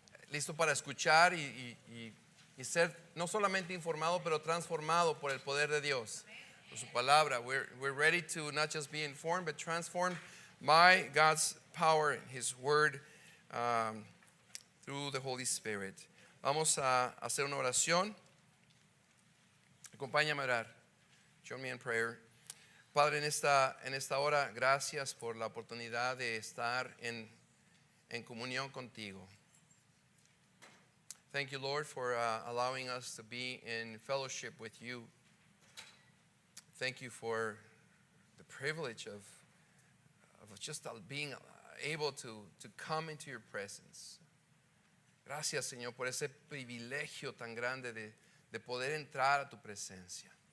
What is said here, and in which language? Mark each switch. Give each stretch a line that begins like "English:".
Spanish: Listo para escuchar y ser no solamente informado, pero transformado por el poder de Dios, por su palabra.
English: We're ready to not just be informed, but transformed by God's power, His Word, through the Holy Spirit.
Spanish: Vamos a hacer una oración. Acompáñame a orar.
English: Join me in prayer.
Spanish: Padre, en esta hora, gracias por la oportunidad de estar en comunión contigo.
English: Thank you, Lord, for allowing us to be in fellowship with you. Thank you for the privilege of just being able to come into your presence.
Spanish: Gracias, Señor, por ese privilegio tan grande de poder entrar a tu presencia.